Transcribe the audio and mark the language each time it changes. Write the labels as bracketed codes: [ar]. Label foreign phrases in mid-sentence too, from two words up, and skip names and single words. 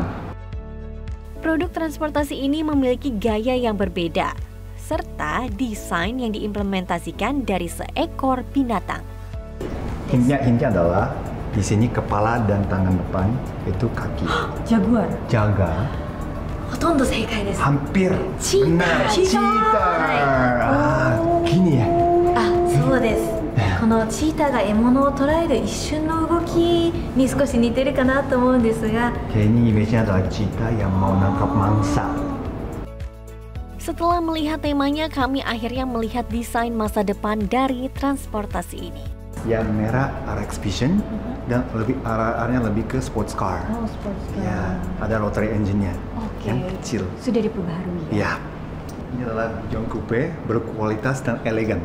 [id] Produk transportasi ini memiliki gaya yang berbeda, serta desain yang diimplementasikan dari seekor binatang. Hintnya adalah di sini kepala dan tangan depan itu kaki. Jaguar. Jaga. Hampir benar. Cheetah. Gini ya. [ja] そうです。このチーターが獲物を捕らえる一瞬の動きに少し似てるかなと思うんですが。 [id] Kayaknya image-nya adalah cheetah yang mau nangkap mangsa. Setelah melihat temanya, kami akhirnya melihat desain masa depan dari transportasi ini. Yang merah RX Vision dan arahnya lebih ke [en] sports car. [id] Oh, [en] sports car. [id] Ya, ada [en] rotary engine- [id] nya yang kecil. Sudah diperbaharui. Ya. Ini adalah John Coupe berkualitas dan elegan.